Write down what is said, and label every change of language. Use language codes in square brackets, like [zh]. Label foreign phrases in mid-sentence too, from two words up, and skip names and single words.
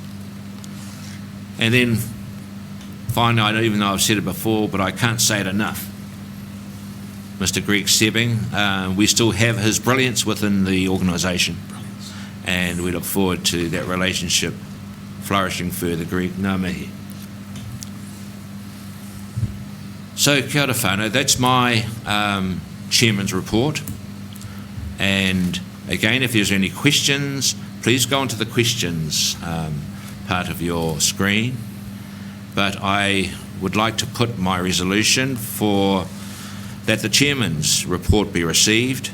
[en] And then finally, even though I've said it before, but I can't say it enough, Mr. Greg Sebbing, we still have his brilliance within the organisation, and we look forward to that relationship flourishing further. Greg, [mi] ngā mihi. So, kia ora whānau, [en] that's my chairman's report. And again, if there's any questions, please go onto the questions part of your screen. But I would like to put my resolution for that the chairman's report be received.